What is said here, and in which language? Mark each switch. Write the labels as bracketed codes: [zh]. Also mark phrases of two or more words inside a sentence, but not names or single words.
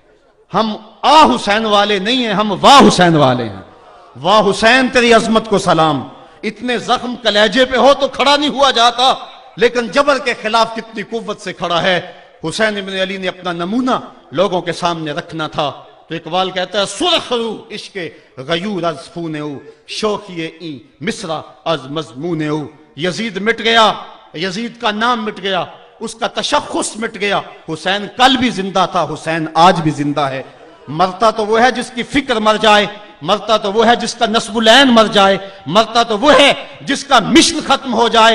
[ur] ہم آ حسین والے نہیں ہیں, ہم واہ حسین والے ہیں. واہ حسین تیری عظمت کو سلام. اتنے زخم کلیجے پہ ہو تو کھڑا نہیں ہوا جاتا, لیکن جبر کے خلاف کتنی قوت سے کھڑا ہے. حسین ابن علی نے اپنا نمونہ لوگوں کے سامنے رکھنا تھا. تو اقبال کہتا ہے [fa] سرخ رو عشق غیور از خون او, شوخی این مصرع از مضمون او. [ur] یزید مٹ گیا, یزید کا نام مٹ گیا, اس کا تشخص مٹ گیا. حسین کل بھی زندہ تھا, حسین آج بھی زندہ ہے. مرتا تو وہ ہے جس کی فکر مر جائے, مرتا تو وہ ہے جس کا نسب العین مر جائے, مرتا تو وہ ہے جس کا مشن ختم ہو جائے.